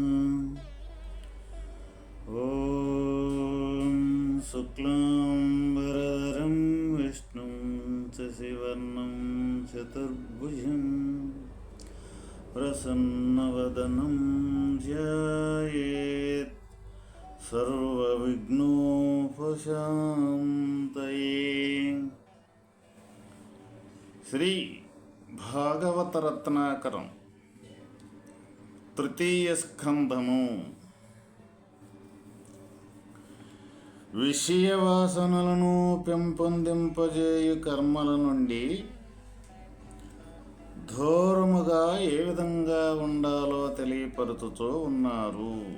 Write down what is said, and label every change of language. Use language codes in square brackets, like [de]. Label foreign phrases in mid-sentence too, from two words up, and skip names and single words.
[sa] ॐ शुक्लाम्बरधरं विष्णुं शशिवर्णं चतुर्भुजं प्रसन्नवदनं ध्यायेत् सर्वविघ्नोपशान्तये। [te] శ్రీ భాగవత రత్నాకరం తృతీయ స్కంధము. విషయ వాసనలను పెంపొందింపజేయు కర్మల నుండి దూరముగా ఏ విధంగా ఉండాలో తెలియపరుచుతూ ఉన్నారు.